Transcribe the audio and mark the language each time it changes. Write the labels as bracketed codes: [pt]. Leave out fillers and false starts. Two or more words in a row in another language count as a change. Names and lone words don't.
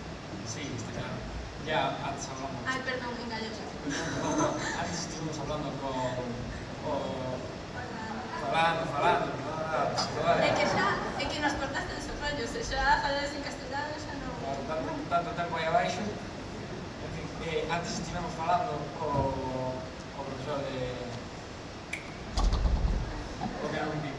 [es] Sí, está claro. Ya antes hablamos. Ay, perdón, engañosa. Antes estuvimos hablando con... [gl] Falando. É que nos cortaste esos rollos, e xa falades en castellano, xa non... Tanto tempo aí abaixo. En fin, antes estivemos falando co profesor de... O que non vi.